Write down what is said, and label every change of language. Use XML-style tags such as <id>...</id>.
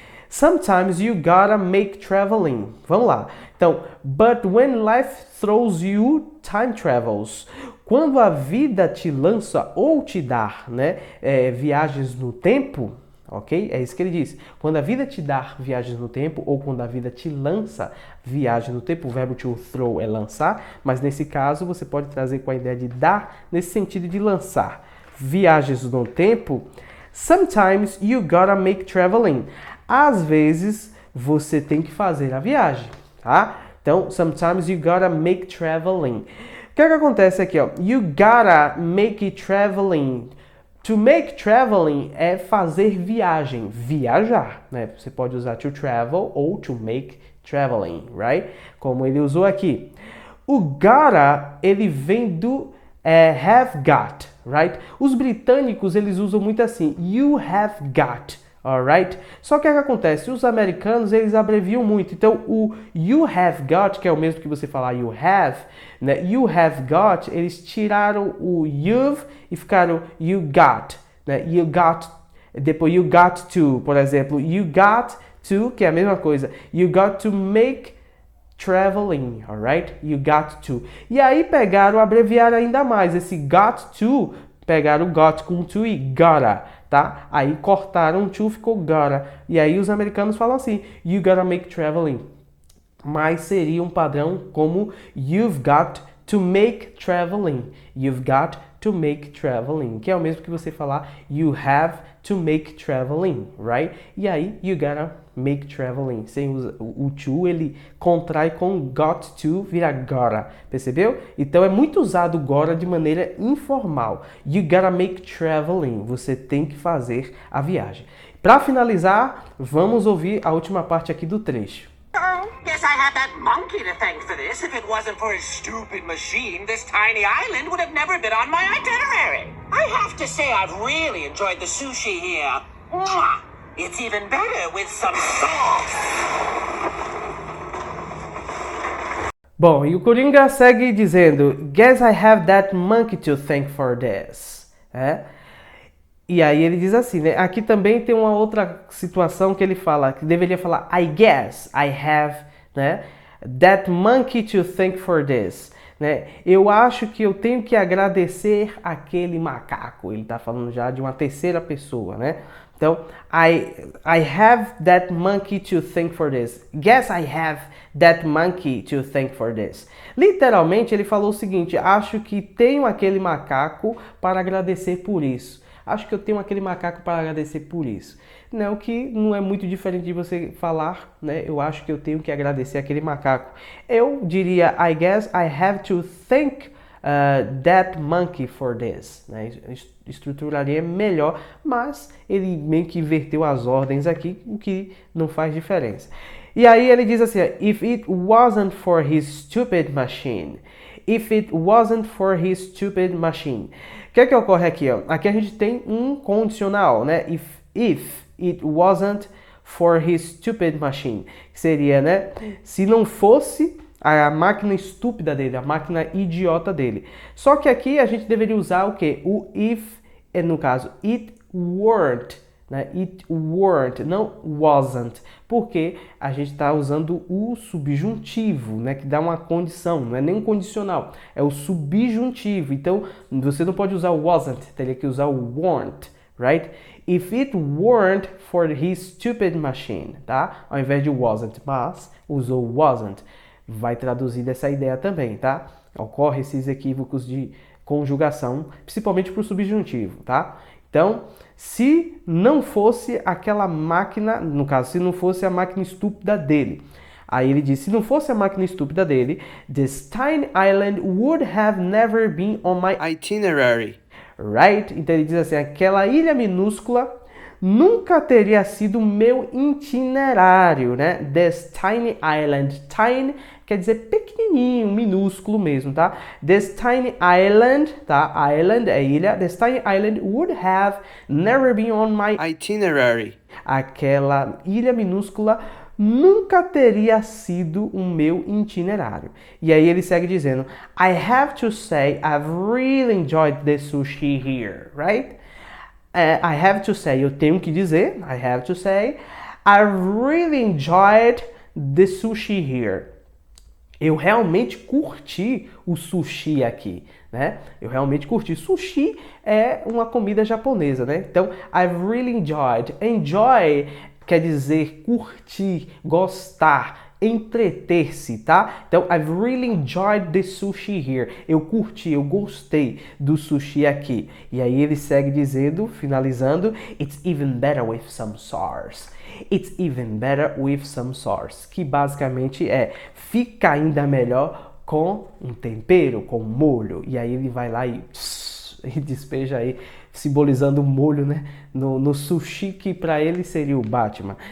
<en>Sometimes you gotta make traveling.</en> <pt>Vamos lá. Então,</pt> <en>but when life throws you time travels.</en> <pt>Quando a vida te lança ou te dá, né, viagens no tempo, ok? É isso que ele diz. Quando a vida te dá viagens no tempo ou quando a vida te lança viagem no tempo, o verbo to throw é lançar, mas nesse caso você pode trazer com a ideia de dar, nesse sentido de lançar viagens no tempo.</pt> <en>Sometimes you gotta make traveling.</en> <pt>Às vezes, você tem que fazer a viagem, tá? Então,</pt> <en>sometimes you gotta make traveling.</en> <pt>O que acontece aqui, ó?</pt> <en>You gotta make it traveling. To make traveling</en> <pt>é fazer viagem, viajar, né? Você pode usar to travel ou</pt> <en>to make traveling, right?</en> <pt>Como ele usou aqui. O gotta, ele vem do have got,</pt> <en>right?</en> <pt>Os britânicos, eles usam muito assim,</pt> <en>you have got, alright?</en> <pt>Só que o que acontece? Os americanos, eles abreviam muito. Então, o</pt> <en>you have got,</en> <pt>que é o mesmo que você falar you have, né?</pt> <en>You have got,</en> <pt>eles tiraram o you've e ficaram</pt> <en>you got,</en> <pt>né?</pt> <en>You got,</en> <pt>depois</pt> <en>you got to,</en> <pt>por exemplo,</pt> <en>you got to,</en> <pt>que é a mesma coisa,</pt> <en>you got to make traveling, alright? You got to.</en> <pt>E aí pegaram, abreviaram ainda mais, esse got to, pegaram o got com to e gotta, tá? Aí cortaram to, ficou gotta. E aí os americanos falam assim,</pt> <en>you gotta make traveling.</en> <pt>Mas seria um padrão como</pt> <en>you've got to make traveling. You've got to make traveling.</en> <pt>Que é o mesmo que você falar</pt> <en>you have to make traveling, right?</en> <pt>E aí</pt> <en>you gotta make traveling.</en> <pt>Sem o to, ele contrai com got to, vira gotta. Percebeu? Então é muito usado gotta de maneira informal.</pt> <en>You gotta make traveling.</en> <pt>Você tem que fazer a viagem. Para finalizar, vamos ouvir a última parte aqui do trecho.</pt> <en>Oh, guess I have that monkey to thank for this. If it wasn't for his stupid machine, this tiny island would have never been on my itinerary. I have to say I've really enjoyed the sushi here. Mwah! It's even better with some sauce.</en> <pt>Bom, e o Coringa segue dizendo,</pt> <en>guess I have that monkey to thank for this.</en> <pt>E aí ele diz assim, né? Aqui também tem uma outra situação que ele fala, que deveria falar</pt> <en>I guess I have,</en> <pt>né?</pt> <en>That monkey to thank for this.</en> <pt>Né? Eu acho que eu tenho que agradecer aquele macaco. Ele está falando já de uma terceira pessoa, né? Então,</pt> <en>I have that monkey to thank for this. Guess I have that monkey to thank for this.</en> <pt>Literalmente, ele falou o seguinte, acho que tenho aquele macaco para agradecer por isso. Acho que eu tenho aquele macaco para agradecer por isso. Né? O que não é muito diferente de você falar, né? Eu acho que eu tenho que agradecer aquele macaco. Eu diria,</pt> <en>I guess I have to thank that monkey for this.</en> <pt>Né? Estruturaria melhor, mas ele meio que inverteu as ordens aqui, o que não faz diferença. E aí ele diz assim,</pt> <en>if it wasn't for his stupid machine. If it wasn't for his stupid machine.</en> <pt>O que ocorre aqui? Ó? Aqui a gente tem um condicional, né?</pt> <en>If it wasn't for his stupid machine.</en> <pt>Que seria, né? Se não fosse a máquina estúpida dele, a máquina idiota dele. Só que aqui a gente deveria usar o quê? O if, no caso,</pt> <en>it weren't.</en> <pt>Né?</pt> <en>It weren't,</en> <pt>não wasn't, porque a gente está usando o subjuntivo, né? Que dá uma condição, não é nem um condicional, é o subjuntivo. Então, você não pode usar o wasn't, teria que usar o weren't,</pt> <en>right? If it weren't for his stupid machine, tá?</en> <pt>Ao invés de wasn't, mas usou wasn't, vai traduzir dessa ideia também, tá? Ocorre esses equívocos de conjugação, principalmente para o subjuntivo, tá? Então, se não fosse aquela máquina, no caso, se não fosse a máquina estúpida dele. Aí ele diz, se não fosse a máquina estúpida dele,</pt> <en>this tiny island would have never been on my itinerary. Right?</en> <pt>Então ele diz assim, aquela ilha minúscula nunca teria sido meu itinerário, né?</pt> <en>This tiny island.</en> <pt>Tiny quer dizer pequenininho, minúsculo mesmo, tá?</pt> <en>This tiny island,</en> <pt>tá? Island é ilha.</pt> <en>This tiny island would have never been on my itinerary.</en> <pt>Aquela ilha minúscula nunca teria sido o meu itinerário. E aí ele segue dizendo,</pt> <en>I have to say I've really enjoyed the sushi here, right? I have to say,</en> <pt>eu tenho que dizer,</pt> <en>I have to say, I've really enjoyed the sushi here.</en> <pt>Eu realmente curti o sushi aqui, né? Eu realmente curti. Sushi é uma comida japonesa, né? Então,</pt> <en>I've really enjoyed.</en> <pt>Enjoy quer dizer curtir, gostar, entreter-se, tá?</pt> <en>Então, I've really enjoyed the sushi here.</en> <pt>Eu curti, eu gostei do sushi aqui. E aí ele segue dizendo, finalizando,</pt> <en>it's even better with some sauce. It's even better with some sauce.</en> <pt>Que basicamente é, fica ainda melhor com um tempero, com molho. E aí ele vai lá e despeja aí, simbolizando o molho, né, no sushi, que para ele seria o Batman.</pt>